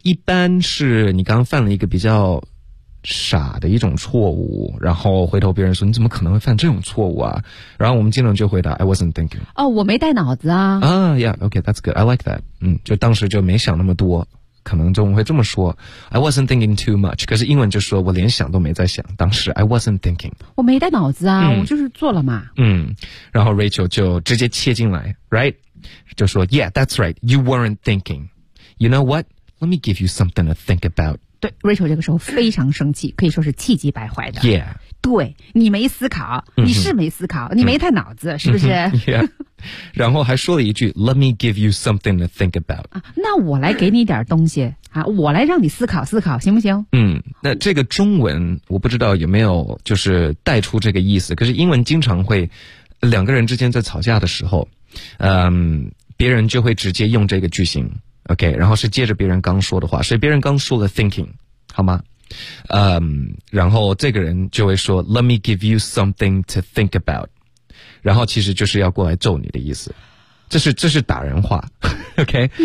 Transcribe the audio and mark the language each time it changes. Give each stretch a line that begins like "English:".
Chinese: 一般是你刚犯了一个比较傻的一种错误，然后回头别人说你怎么可能会犯这种错误啊？然后我们经常就回答
English: I wasn't thinking.
Chinese: 哦，我没带脑子啊。
English: Yeah, okay, that's good. I like that.
Chinese: 嗯，就当时就没想那么多。可能中文会这么说
English: I wasn't thinking too much
Chinese: 可是英文就说我连想都没在想当时
English: I wasn't thinking
Chinese: 我没带脑子啊、嗯、我就是做了嘛
English: 嗯，
Chinese: 然后
English: Rachel
Chinese: 就直接切进来
English: right
Chinese: 就说
English: Yeah that's right You weren't thinking You know what Let me give you something to think about
Chinese: 对 Rachel 这个时候非常生气可以说是气急败坏的
English: Yeah
Chinese: 对你没思考你是没思考、嗯、你没带脑子、嗯、是不是
English: Yeah
Chinese: 然后还说了一句
English: Let me give you something to think about、
Chinese: 啊、那我来给你点东西、啊、我来让你思考思考行不行嗯，那这个中文我不知道有没有就是带出这个意思可是英文经常会两个人之间在吵架的时候别人就会直接用这个句型 OK 然后是接着别人刚说的话所以别人刚说了 thinking 好吗然后这个人就会说
English: Let me give you something to think about
Chinese: 然后其实就是要过来揍你的意思，这是打人话 ，OK？